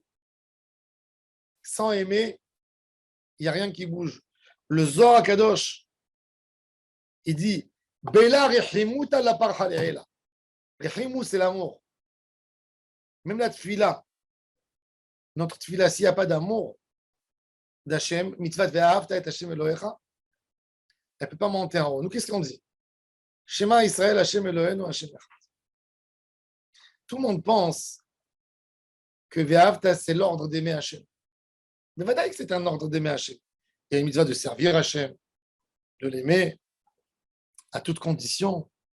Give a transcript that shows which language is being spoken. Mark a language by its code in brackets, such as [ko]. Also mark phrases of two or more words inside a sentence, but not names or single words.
[fr] Sans aimer, il n'y a rien qui bouge. Le Zohar Kadosh, il dit [arc] בלא רחימותא לא פרחא לעילא. [fr] Rechimu, c'est l'amour. Même la tfila, notre tfila, s'il n'y a pas d'amour d'Hachem, [he] מצוה ואהבת את ה' אלוהיך, [fr] elle ne peut pas monter en haut. Nous, qu'est-ce qu'on dit? [he] שמע ישראל, ה' אלוהינו, ה' אחד. [fr] Tout le monde pense que ve'ahavta, c'est l'ordre d'aimer Hachem. Mais vadaï que c'est un ordre d'aimer Hachem. Il y a une mitzvah de servir Hachem, de l'aimer à toutes conditions.